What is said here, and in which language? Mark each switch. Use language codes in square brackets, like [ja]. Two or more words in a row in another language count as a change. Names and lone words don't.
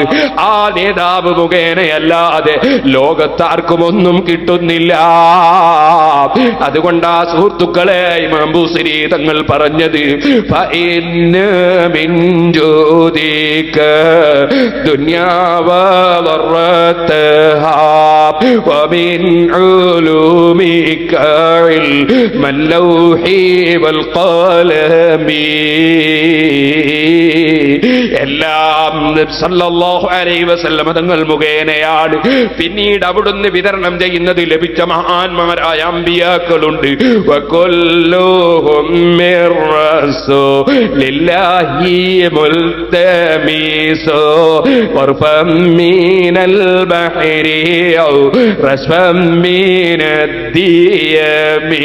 [ml] ആ നേതാവ് മുഖേനയല്ലാതെ ലോകത്താർക്കും ഒന്നും കിട്ടുന്നില്ല. അതുകൊണ്ടാ സുഹൃത്തുക്കളെ ഇമാം ബൂസിരി തങ്ങൾ പറഞ്ഞത് [ar] فإن من جودك الدنيا وضرتها ومن علومك علم اللوح والقلم [ml] എല്ലാം [ar] صلى الله عليه وسلم [ml] തങ്ങൾ മുഖേനയാണ് പിന്നീട് അവിടുന്ന് വിതരണം ചെയ്യുന്നത് ലഭിച്ച മഹാന്മാരായ അമ്പിയാക്കളുണ്ട്. [ar] وكلهم من رسول الله ملتمس غرفا من البحر أو رشفا من الديم.